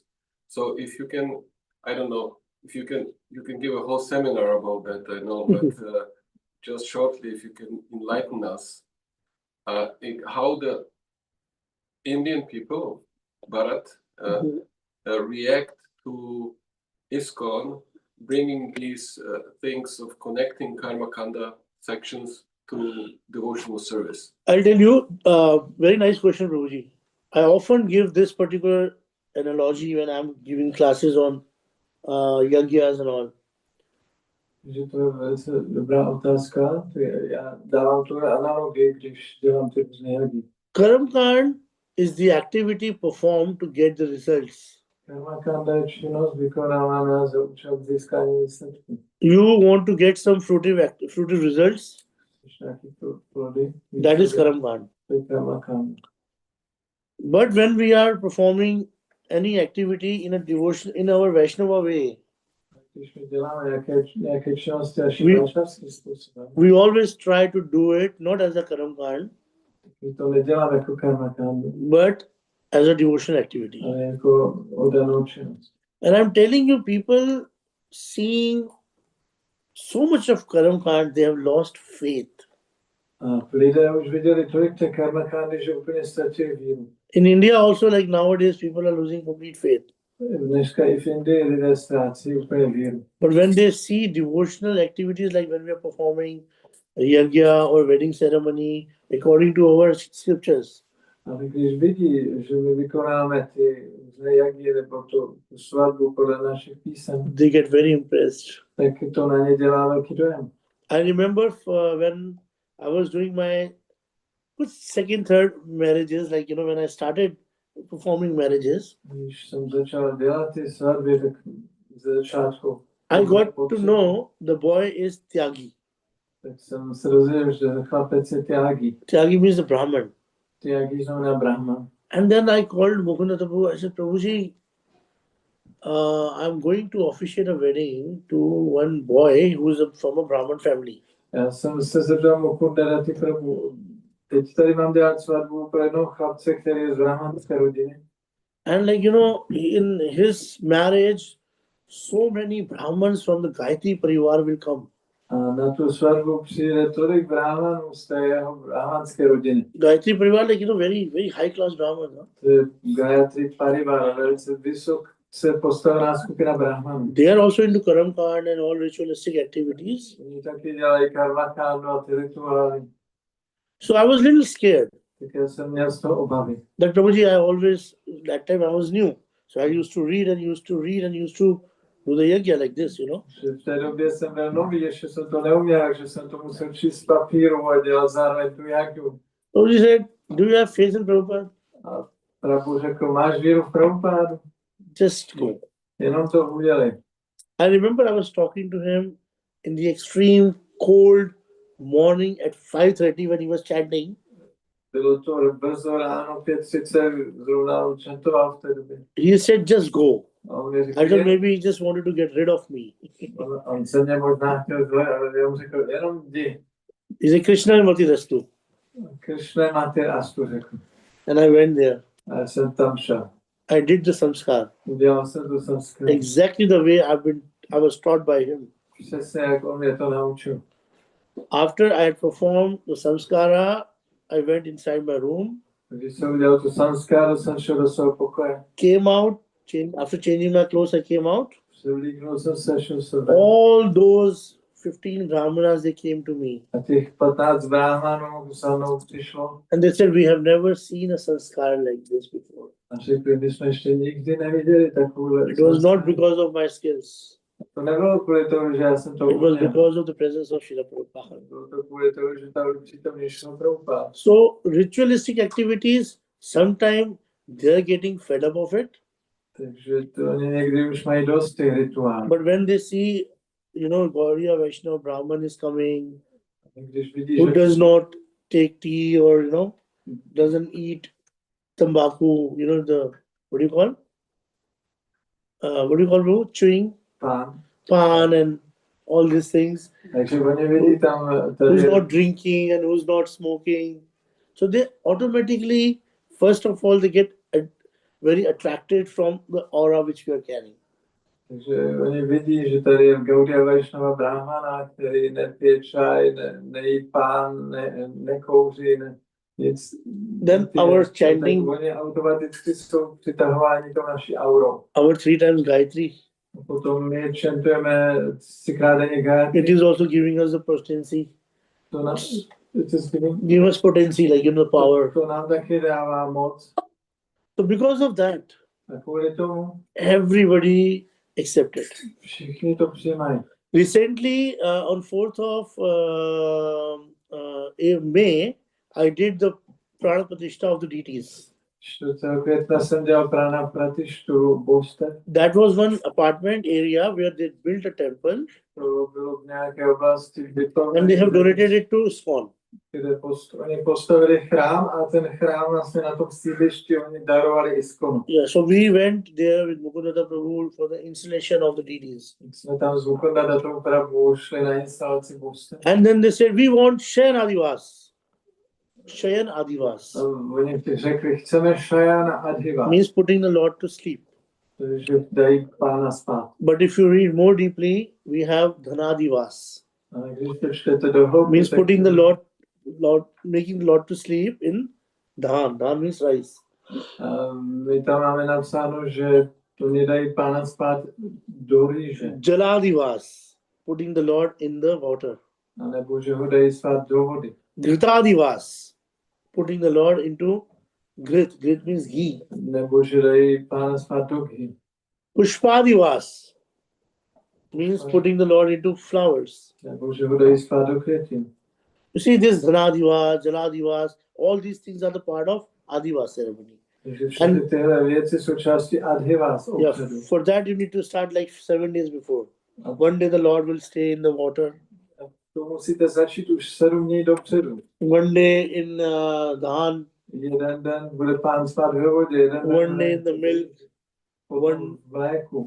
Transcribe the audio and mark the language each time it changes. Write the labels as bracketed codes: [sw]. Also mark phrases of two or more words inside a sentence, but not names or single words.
[en] So if you can, I don't know, if you can give a whole seminar about that, I know, but just shortly, if you can enlighten us, how the Indian people, Bharat, react to ISKCON bringing these things of connecting [sa] karma kanda [en] sections to devotional service? I'll tell you, very nice question, Prabhuji. I often give this particular analogy when I'm giving classes on yagyas and all. [cs] Že to je velice dobrá otázka. Já dávám tu analogii, když dělám ty různé jagy. [sa] Karam Kand [en] is the activity performed to get the results. [sa] Karma kanda [cs] je činnost vykonávaná za účel získání výsledků. [en] You want to get some fruitive results, [cs] Když nějaký plody, [en] that is [sa] Karam Kand. [cs] to je [sa] karma kanda. [en] But when we are performing any activity in a devotion, in our Vaishnava way, [cs] Když my děláme nějaké činnosti až [en] We- [cs] vašavským způsobem, [en] we always try to do it not as a [sa] Karam Kand, [cs] my to neděláme jako [sa] karma kanda, [en] but as a devotional activity. [cs] ale jako oddanou činnost. [en] And I'm telling you, people seeing so much of [sa] Karam Kand, [en] they have lost faith. [cs] A lidé už viděli tolik té [sa] karma kandy, [cs] že úplně ztratili víru. [en] In India also, like nowadays, people are losing complete faith. [cs] Dneska i v Indii lidé ztrácí úplně víru. [en] But when they see devotional activities like when we are performing a yagya or wedding ceremony according to our scriptures, [cs] Ale když vidí, že my vykonáme ty různé jagy nebo tu svatbu podle našich písem, [en] they get very impressed. [cs] tak to na ně dělá velký dojem. [en] I remember when I was doing my second, third marriages, like, when I started performing marriages, [cs] Když jsem začal dělat ty svatby, tak ze začátku [en] I got to know the boy is Tyagi. [cs] tak jsem se dozvěděl, že chlapec je Tyagi. [en] Tyagi means the Brahman. [cs] Tyagi znamená Brahman. [en] And then I called Mukunda Prabhu. I said, Prabhuji, I'm going to officiate a wedding to one boy who is from a Brahman family. [cs] Já jsem se zeptal Mukunda Rati Prabhu, teď tady mám dělat svatbu pro jednoho chlapce, který je z brahmanské rodiny. [en] And in his marriage, so many Brahmans from the Gayatri Parivar will come. [cs] A na tu svatbu přijde tolik brahmanů z té jeho brahmanské rodiny. Gayatri Parivar, very, very high class Brahmans. No? To je Gayatri Parivar, velice vysoce postavená skupina brahmanů. [en] They are also into [sa] Karam Kand [en] and all ritualistic activities. [cs] Oni taky dělají [sa] karma kandu [cs] a ty rituály. [en] So I was a little scared. [cs] Tak já jsem měl z toho obavy. [en] That Prabhuji, that time I was new. So I used to read and used to read and used to do the yagya like this, [cs] Že v té době jsem byl nový, ještě jsem to neuměl, že jsem to musel číst z papíru a dělat zároveň tu jagyu. [en] Prabhuji said, do you have faith in Prabhupada? [cs] A Prabhu řekl, máš víru v Prabhupádu? [en] Just go. [cs] Jenom to udělej. [en] I remember I was talking to him in the extreme cold morning at 5:30 when he was chanting. [cs] Bylo to brzo ráno, 5:30, zrovna on čentoval v té době. [en] He said, just go. [cs] A on mi řekl, [en] I thought maybe he just wanted to get rid of me. [cs] on se mě možná chtěl zle, ale já mu řekl, jenom jdi. [en] He said, [sa] Krishna Mati Rastu. Krishna máte astu, [cs] řekl. [en] And I went there. [cs] A já jsem tam šel. [en] I did the samskar. [cs] Udělal jsem to samskar. [en] Exactly the way I was taught by him. [cs] Přesně jak on mě to naučil. [en] After I had performed the samskara, I went inside my room, [cs] Když jsem udělal tu samskaru, jsem šel do svého pokoje. [en] came out, after changing my clothes, I came out. [cs] Převlíknul jsem se, šel jsem ven. [en] All those 15 brahmanas, they came to me. [cs] A těch 15 brahmanů za mnou přišlo [en] And they said, we have never seen a sanskar like this before. [cs] a řekli, my jsme ještě nikdy neviděli takovou. [en] It was not because of my skills. [cs] To nebylo kvůli tomu, že já jsem to [en] It was [cs] uměl. [en] because of the presence of Srila Prabhupada. [cs] Bylo to kvůli tomu, že tam přítomný šel Prabhupada. [en] So ritualistic activities, sometimes they're getting fed up of it. [cs] Takže to oni někdy už mají dost těch rituálů. [en] But when they see, Gaudiya Vaishnava Brahman is coming, [cs] Když vidí, [en] who [cs] že [en] does not take tea or, doesn't eat tambaku, what do you call? Bro? Chewing, [cs] pán, [en] pan and all these things. [cs] takže oni vidí tam [en] Who's [cs] tady, [en] not drinking and who's not smoking. So they automatically, first of all, they get very attracted from the aura which we are carrying. [cs] takže oni vidí, že tady je Gaudiya Vaishnava Brahmana, který nepije čaj, nejí pán, nekouří, nic. [en] Then [cs] nepije, [en] our [cs] tak [en] chanting, [cs] oni automaticky jsou přitahováni tou naší aurou. [en] our 3 times Gayatri, [cs] A potom my čentujeme 3krát denně [en] it [cs] Gayatri. [en] is also giving us the potency. [cs] To nám [en] give us potency, like power. [cs] To nám taky dává moc. [en] So because of that, [cs] A kvůli tomu [en] everybody accepted. [cs] všichni to přijímají. [en] Recently, on 4th of May, I did the [sa] Prana Pratishtha [en] of the deities. [cs] 4. května jsem dělal [sa] Prana Pratištu [cs] božstev. [en] That was one apartment area where they built a temple [cs] To bylo v nějaké oblasti bytové, [en] and they have donated it to ISKCON. [cs] kde oni postavili chrám a ten chrám vlastně na tom sídlišti oni darovali ISKCONu. [en] Yeah, so we went there with Mukundata Prabhu for the installation of the deities. [cs] Jsme tam s Mukundadatou Prabhu šli na instalaci božstev. [en] And then they said, we want [sa] Shayan Adivas. Shayan Adivas [cs] Oni řekli, chceme [sa] Shayana Adhiva, [en] means putting the Lord to sleep. [cs] že dají pána spát. [en] But if you read more deeply, we have Dhanadivas. [cs] Ale když to čtete do hloubky, [en] Means [cs] tak [en] putting the Lord, making the Lord to sleep in Dhan. Dhan means rice. [cs] my tam máme napsáno, že to nedají pána spát do rýže, [en] Jaladivas, putting the Lord in the water. [cs] anebo že ho dají spát do vody. [en] Gritadivas, putting the Lord into grit. Grit means ghee. [cs] Nebo že dají pána spát do ghy. [en] Pushpadivas means putting the Lord into flowers. [cs] Nebo že ho dají spát do květin. [en] You see, this Dhanadivas, Jaladivas, all these things are the part of Adivas ceremony. [cs] Takže všechny tyhle věci jsou části Adhivas [en] Yeah, [cs] obřadu. [en] for that you need to start like 7 days before. One day the Lord will stay in the water. [cs] To musíte začít už 7 dní dopředu. [en] One day in Dhan, [cs] Jeden den bude pán spát ve vodě, jeden den [en] one day in the milk, [cs] potom v mléku.